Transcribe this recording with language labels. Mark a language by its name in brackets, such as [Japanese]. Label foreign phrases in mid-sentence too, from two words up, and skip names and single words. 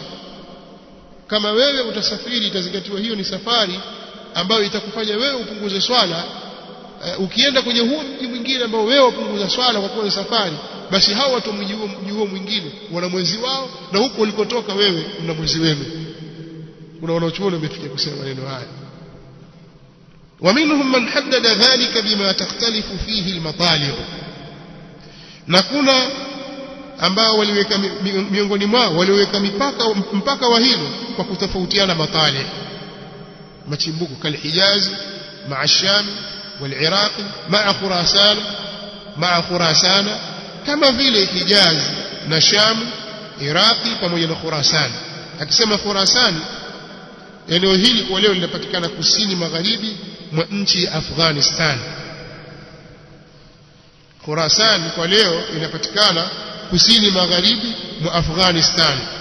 [Swahili] Kama wewe utasafiri, itazingatiwa hiyo ni safari ambayo itakufanya wewe upunguze swala. Ukienda kwenye huo mji mwingine ambao wewe upunguza swala kwa kuwa ni safari, basi hao watu mji huo mwingine wana mwezi wao, na huko ulikotoka wewe una mwezi wenu. Kuna wanaochuoni wamefikia kusema maneno haya. [Arabic] ومنهم من حدد ذلك بما تختلف فيه المطالب, [Swahili] na kuna ambao waliweka miongoni mwao waliweka mpaka wa hilo kwa kutofautiana matali, machimbuko kalhijaz [Arabic] مع الشام والعراق مع خراسان [Swahili] kama vile Hijaz na Sham, Iraqi pamoja na Khurasan. Akisema Khurasan, eneo hili kwa leo linapatikana kusini magharibi mwa nchi ya Afghanistan. Khurasan kwa leo inapatikana kusini magharibi mwa Afghanistan.